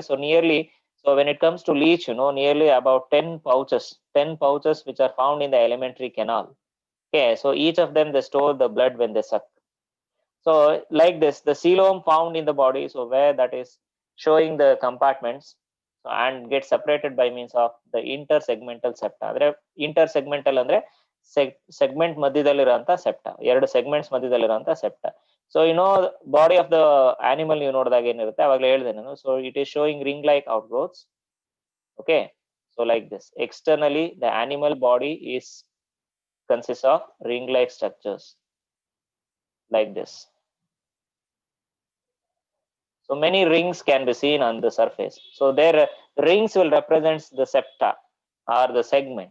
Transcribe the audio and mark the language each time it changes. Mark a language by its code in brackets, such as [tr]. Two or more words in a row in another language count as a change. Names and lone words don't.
[en] So nearly, so when it comes to leech, nearly about 10 pouches which are found in the alimentary canal. Okay, so each of them they store the blood when they suck. So like this, the coelom found in the body, so where that is showing the compartments, so and get separated by means of the intersegmental septa. [kn] Andre intersegmental andre segment ಮಧ್ಯದಲ್ಲಿರುವಂತ ಸೆಪ್ಟಾ, ಎರಡು ಸೆಗ್ಮೆಂಟ್ಸ್ ಮಧ್ಯದಲ್ಲಿರುವಂತ ಸೆಪ್ಟಾ. [en] so body of the animal [kn] ನೀವು ನೋಡಿದಾಗ ಏನಿರುತ್ತೆ ಅವಾಗಲೇ ಹೇಳಿದೆ ನಾನು. [en] so it is showing ring like outgrowths. okay, so like this externally the animal body is consists of ring like structures like this. So many rings can be seen on the surface. So their rings will represent the septa or the segment.